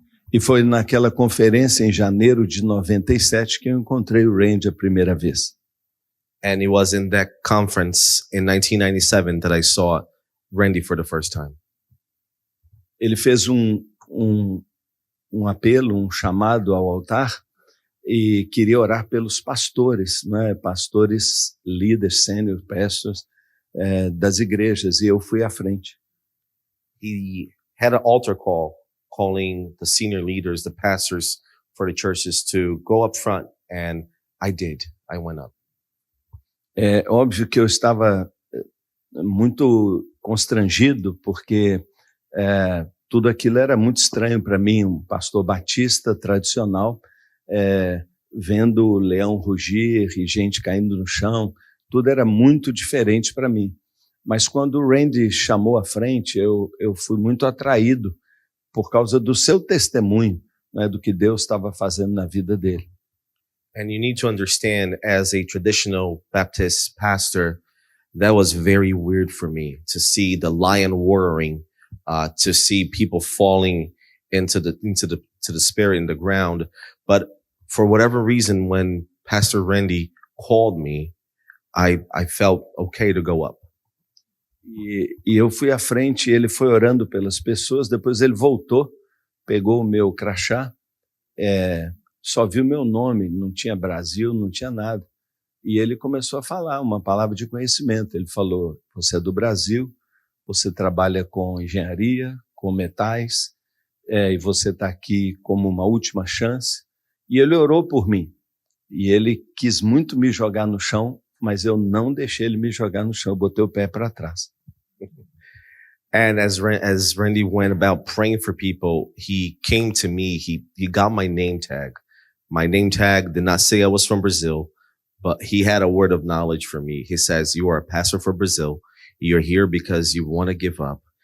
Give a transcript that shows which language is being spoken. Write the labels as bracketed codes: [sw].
[pt] E foi naquela conferência em janeiro de 97 que eu encontrei o Randy a primeira vez. [en] And it was in that conference in 1997 that I saw Randy for the first time. [pt] Ele fez um apelo, um chamado ao altar e queria orar pelos pastores, né? Pastores, líderes, [en] senior pastors [pt] das igrejas, e eu fui à frente. [en] He had an altar call calling the senior leaders, the pastors for the churches to go up front, and I did. I went up. [pt] É óbvio que eu estava muito constrangido, porque tudo aquilo era muito estranho para mim, um pastor batista tradicional, vendo o leão rugir e gente caindo no chão, tudo era muito diferente para mim. Mas quando o Randy chamou à frente, eu fui muito atraído por causa do seu testemunho, né, do que Deus estava fazendo na vida dele. [en] And you need to understand, as a traditional Baptist pastor, that was very weird for me to see the lion roaring, to see people falling into the spirit in the ground. But for whatever reason, when Pastor Randy called me, I felt okay to go up. [pt] E eu fui à frente, ele foi orando pelas pessoas, depois ele voltou, pegou o meu crachá, só viu meu nome, não tinha Brasil, não tinha nada. E ele começou a falar uma palavra de conhecimento. Ele falou, você é do Brasil, você trabalha com engenharia, com metais, e você está aqui como uma última chance. E ele orou por mim. E ele quis muito me jogar no chão, mas eu não deixei ele me jogar no chão, eu botei o pé para trás. [en] And as Randy went about praying for people, he came to me, he got my name tag. My name tag did not say I was from Brazil, but he had a word of knowledge for me. He says, you are a pastor for Brazil. You're here because you want to give up.